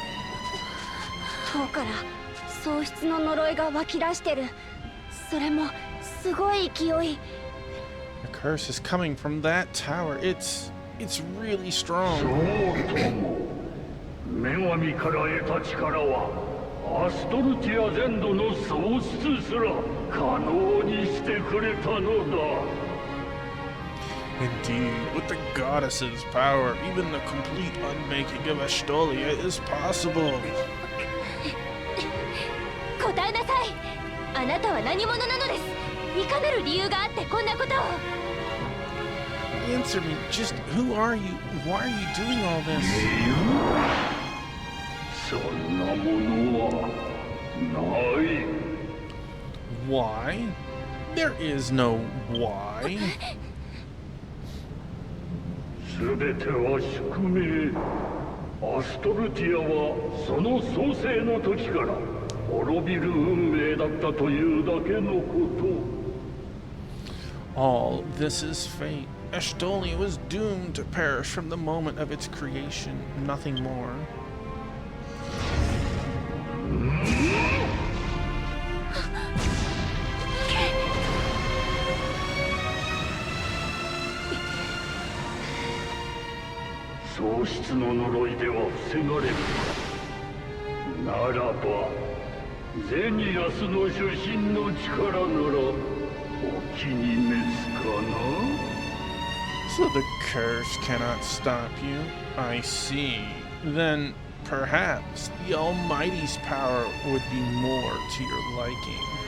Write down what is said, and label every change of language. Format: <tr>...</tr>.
<ja>「塔から喪失の呪いが湧き出してる。それもすごい勢い。</ja> <en>The curse is coming from that tower. It's really strong.</en> <ja>そうとも。女神から得た力はアストルティア全土の喪失すら可能にしてくれたのだ。</ja> <en>Indeed, with the goddess's power, even the complete unmaking of Astolia is possible.</en> <ja>答えなさい。あなたは何者なのです。いかなる理由があってこんなことを。</ja> <en>Answer me. Just who are you? Why are you doing all this?</en> <ja>そんなものはない。</ja> <en>Why? There is no why.</en> <ja>すべては宿命。アストルティアはその創世の時から滅びる運命だったというだけのこと。</ja> <en>All this is fate. Astolia was doomed to perish from the moment of its creation, nothing more.</en> <ja>「喪失の呪いでは防がれる。ならばゼニアスの主神の力ならお気に召すかな？</ja> <en>So the curse cannot stop you. I see. Then perhaps the Almighty's power would be more to your liking.</en>